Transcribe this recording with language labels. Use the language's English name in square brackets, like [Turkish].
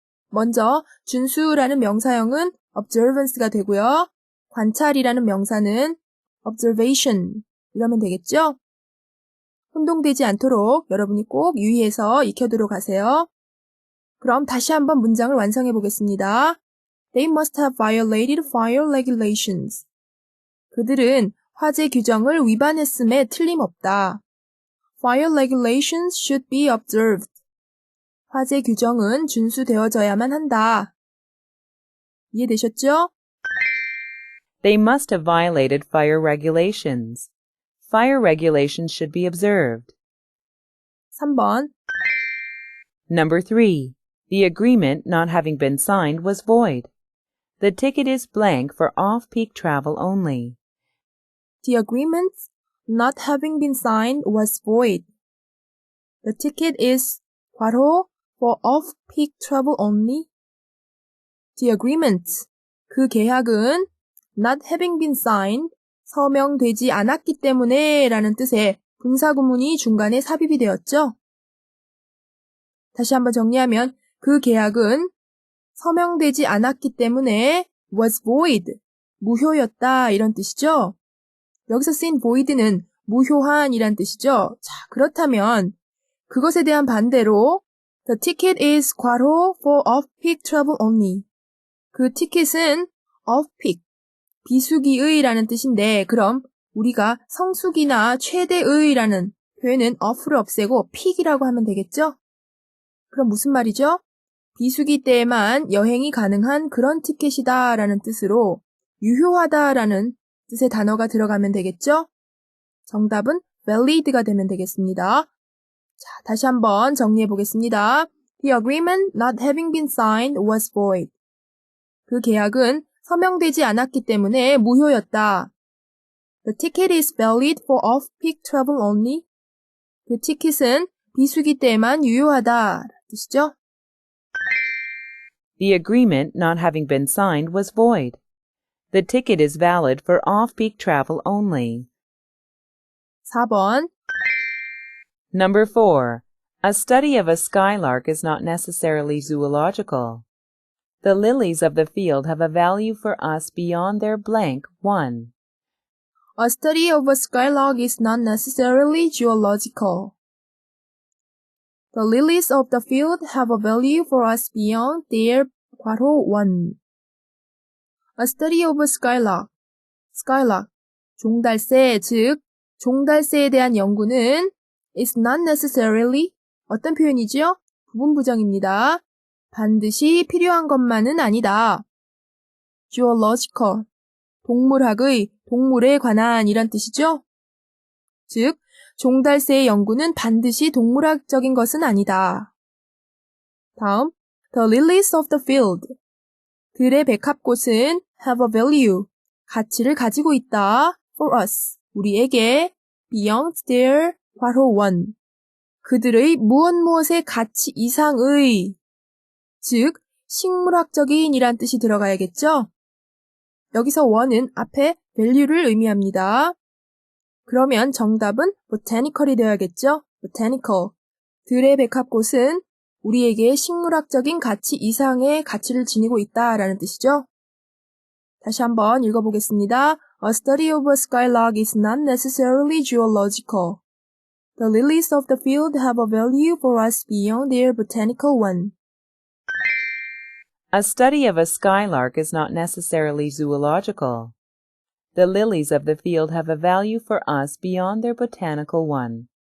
[Korean] 먼저 준수라는 명사형은 observance가 되고요. 관찰이라는 명사는 observation 이러면 되겠죠? 혼동되지 않도록 여러분이 꼭 유의해서 익혀두도록 하세요. 그럼 다시 한번 문장을 완성해 보겠습니다. [English] They must have violated fire regulations. [Korean] 그들은 화재 규정을 위반했음에 틀림없다. [English] Fire regulations should be observed. [Korean] 화재 규정은 준수되어져야만 한다. 이해되셨죠? [English] They must have violated fire regulations. Fire regulations should be observed. [Korean] 3번. [English] Number 3. The agreement not having been signed was void. The ticket is blank for off-peak travel only. The agreement not having been signed was void. The ticket is [Korean] 괄호 [English] for off-peak travel only. The agreement, [Korean] 그 계약은 [English] not having been signed, [Korean] 서명되지 않았기 때문에 라는 뜻의 분사구문이 중간에 삽입이 되었죠. 다시 한번 정리하면 그 계약은 서명되지 않았기 때문에 [English] was void, [Korean] 무효였다 이런 뜻이죠. 여기서 쓰인 void는 무효한 이란 뜻이죠. 자, 그렇다면 그것에 대한 반대로 [English] the ticket is [Korean] 괄호 [English] for off-peak travel only. [Korean] 그 티켓은 off-peak, 비수기의 라는 뜻인데 그럼 우리가 성수기나 최대의 라는 표현은 off를 없애고 peak이라고 하면 되겠죠? 그럼 무슨 말이죠? 비수기 때에만 여행이 가능한 그런 티켓이다 라는 뜻으로 유효하다 라는 뜻의 단어가 들어가면 되겠죠? 정답은 valid가 되면 되겠습니다. 자, 다시 한번 정리해 보겠습니다. [English] The agreement not having been signed was void. [Korean] 그 계약은 서명되지 않았기 때문에 무효였다. [English] The ticket is valid for off-peak travel only. [Korean] 그 티켓은 비수기 때에만 유효하다 뜻이죠? [English] The agreement not having been signed was void. The ticket is valid for off-peak travel only. [Korean] 4번. [English] Number 4. A study of a skylark is not necessarily zoological. The lilies of the field have a value for us beyond their blank 1. A study of a skylark is not necessarily geological. The lilies of the field have a value for us beyond their 괄호 1. A study of a skylark. [Korean] skylark, 종달새, 즉 종달새에 대한 연구는 [English] is not necessarily [Korean] 어떤 표현이죠? 부분부정입니다. 반드시 필요한 것만은 아니다. geological, 동물학의, 동물에 관한 이란 뜻이죠? 즉, 종달새의 연구는 반드시 동물학적인 것은 아니다. 다음, [English] the lilies of the field. [Korean] 들의 백합꽃은 [English] have a value, [Korean] 가치를 가지고 있다. [English] for us, [Korean] 우리에게 [English] beyond their [Korean] 괄호 [English] 1. [Korean] 그들의 무엇의 가치 이상의, 즉 식물학적인 이란 뜻이 들어가야겠죠? 여기서 1은 앞에 value를 의미합니다. 그러면 정답은 botanical이 되어야겠죠? botanical. 들의 백합꽃은 우리에게 식물학적인 가치 이상의 가치를 지니고 있다라는 뜻이죠. 다시 한번 읽어보겠습니다. [English] A study of a skylark is not necessarily zoological. The lilies of the field have a value for us beyond their botanical one. A study of a skylark is not necessarily zoological. The lilies of the field have a value for us beyond their botanical one.